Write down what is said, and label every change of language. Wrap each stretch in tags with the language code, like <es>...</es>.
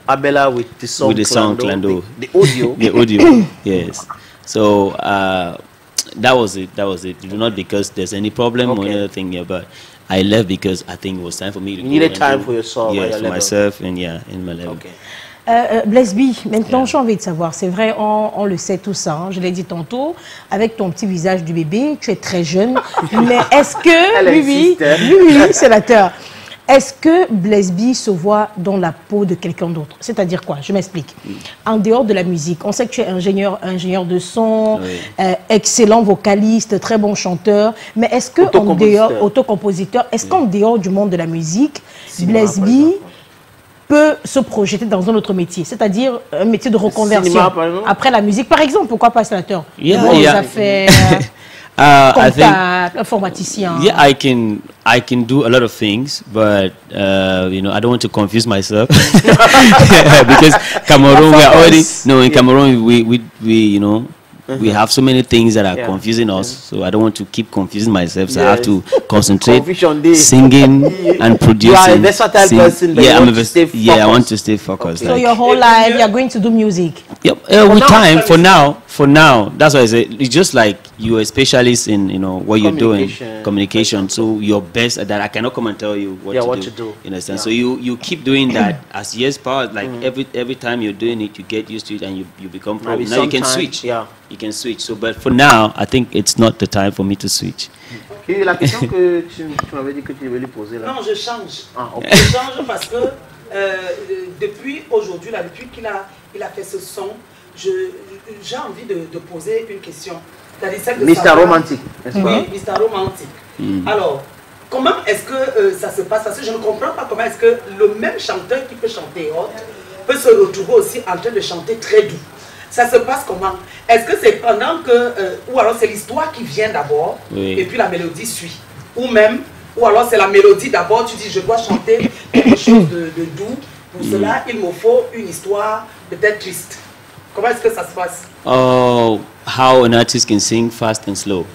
<en>Abela with the song Clando. The audio. The audio. Yes. So that was it. Not because there's any problem or anything here, but I left because I think it was time for me to You needed time for yourself. Yes, for myself, and in my level. Okay.</en> <fr>Bless B, maintenant j'ai envie de savoir, c'est vrai, on le sait tout ça, hein, je l'ai dit tantôt, avec ton petit visage du bébé, tu es très jeune, mais est-ce que, oui, sénateur, est-ce que Bless B se voit dans la peau de quelqu'un d'autre? C'est-à-dire quoi? Je m'explique. En dehors de la musique, on sait que tu es ingénieur de son, excellent vocaliste, très bon chanteur, mais est-ce que en dehors, autocompositeur, est-ce qu'en dehors du monde de la musique, Bless B peut se projeter dans un autre métier, c'est-à-dire un métier de reconversion après la musique, par exemple, pourquoi pas sénateur? Affaires, comptable, informaticien.</fr> <en>Yeah, I can do a lot of things, but you know, I don't want to confuse myself because Cameroon, we are already in Cameroon we you know. We have so many things that are confusing us, so I don't want to keep confusing myself. So I have to concentrate, singing and producing. You are a versatile person, but I want to stay focused. So your whole life, you are going to do music. Yep. With time, for now, that's why I say it's just like you are a specialist in what you're doing, communication. So you're best at that. I cannot come and tell you what to do. You understand? So you keep doing that as years pass. Like every time you're doing it, you get used to it and you become pro. Now you can switch. Yeah. You can switch. So, but for now, I think it's not the time for me to switch.</en> <fr>Et la question que tu m'avais dit que tu devais lui poser là. Non, je change. Je change parce que depuis aujourd'hui, depuis qu'il a fait ce son, j'ai envie de poser une question. Mr. Romantic. Oui, Mr. Romantic. Alors, comment est-ce que ça se passe? Parce que je ne comprends pas comment est-ce que le même chanteur qui peut chanter hot peut se retrouver aussi en train de chanter très doux. Ça se passe comment? Est-ce que c'est pendant que... ou alors c'est l'histoire qui vient d'abord, et puis la mélodie suit? Ou même, ou alors c'est la mélodie d'abord, tu dis je dois chanter quelque chose de doux. Pour cela, il me faut une histoire peut-être triste. Comment est-ce que ça se passe?</fr> <en>Oh, how an artist can sing fast and slow.</en>